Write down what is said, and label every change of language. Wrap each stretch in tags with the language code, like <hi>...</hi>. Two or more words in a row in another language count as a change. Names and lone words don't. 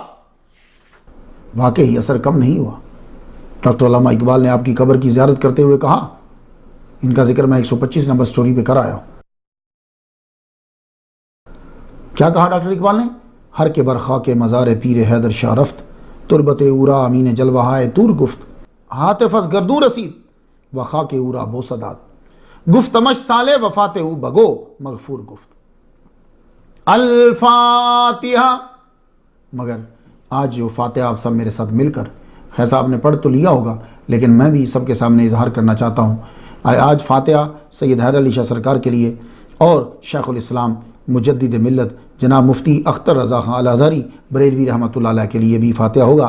<ur>واقعی اثر کم نہیں ہوا۔ ڈاکٹر علامہ اقبال نے آپ کی قبر کی زیارت کرتے ہوئے کہا، ان کا ذکر میں 125 نمبر سٹوری پہ کر آیا ہوں۔ کیا کہا ڈاکٹر اقبال نے؟</ur> <fa>ہر کے برخا کے مزار پیر حیدر شاہ رفت، تربت اورا امین جلوہائے تور گفت، ہاتف از گردو رسید وخا کے اورا بوسداد، گفتمش سالے وفات او بگو مغفور گفت۔</fa> <ur>الفاتحہ۔ مگر آج جو فاتحہ آپ سب میرے ساتھ مل کر، خیر صاحب نے پڑھ تو لیا ہوگا لیکن میں بھی سب کے سامنے اظہار کرنا چاہتا ہوں، آج فاتحہ سید حیدر علی شاہ سرکار کے لیے اور شیخ الاسلام مجدد ملت جناب مفتی اختر رضا خان الازہری بریلوی رحمۃ اللہ علیہ کے لیے بھی فاتحہ ہوگا۔</ur>